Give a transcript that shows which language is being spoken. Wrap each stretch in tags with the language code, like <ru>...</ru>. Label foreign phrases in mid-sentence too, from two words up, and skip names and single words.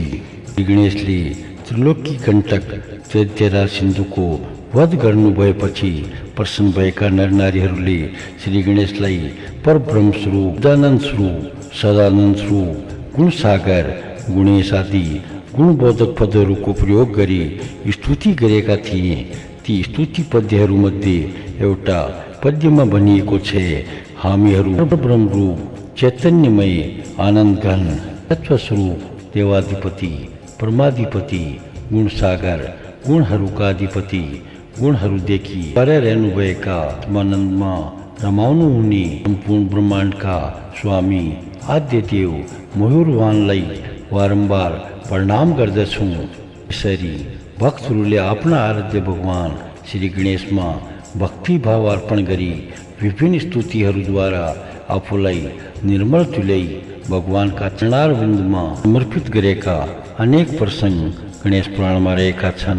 <ne>श्री गणेशले त्रिलोकी कण्टक दैत्यराज सिन्धुको वध गर्नु भएपछि प्रसन्न भएका नरनारीहरूले श्री गणेशलाई परब्रह्म स्वरूप, सदानन्द स्वरूप, सदानन्द स्वरूप, गुणसागर, गुणेश आदि गुणबोधक पदहरूको प्रयोग गरी स्तुति गरेका थिए। ती स्तुति पद्यहरूमध्ये एउटा पद्यमा भनिएको छ, हामीहरू परब्रह्म रूप, चैतन्यमय, आनन्द घन, तत्वस्वरूप, देवाधिपति, परमाधिपति, गुणसागर, गुणहरूका अधिपति, गुणहरूदेखि पर रहनुभएका आत्मानन्दमा रमाउनु हुने सम्पूर्ण ब्रह्माण्डका स्वामी आद्य देव मयूरवाहनलाई बारम्बार प्रणाम गर्दछु। यसरी भक्तहरूले आफ्ना आराध्य भगवान श्री गणेशमा भक्ति भाव अर्पण गरी विभिन्न स्तुतिहरूद्वारा आफूलाई निर्मल तुल्याई भगवानका चरणारविन्दमा समर्पित गरेका अनेक प्रसङ्ग गणेश पुराणमा रहेका छन्।</ne>